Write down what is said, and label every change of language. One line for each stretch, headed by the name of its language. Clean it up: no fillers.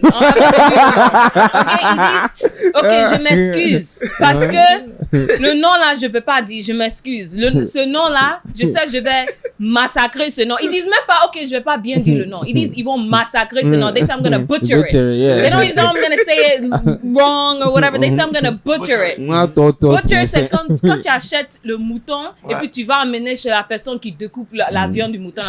French: OK, ils disent, OK, je m'excuse. Parce que le nom là, je peux pas dire, je m'excuse. Ce nom là, je sais, je vais massacrer ce nom. Ils disent même pas, OK, je vais pas bien dire le nom. Ils disent, ils vont massacrer ce nom.
English: They say, I'm gonna butcher it. Yeah. They don't even say, I'm gonna say it wrong or whatever. They say, I'm gonna butcher it.
French: Butcher, c'est quand tu achètes le mouton et puis tu vas amener chez la personne qui découpe la viande du mouton.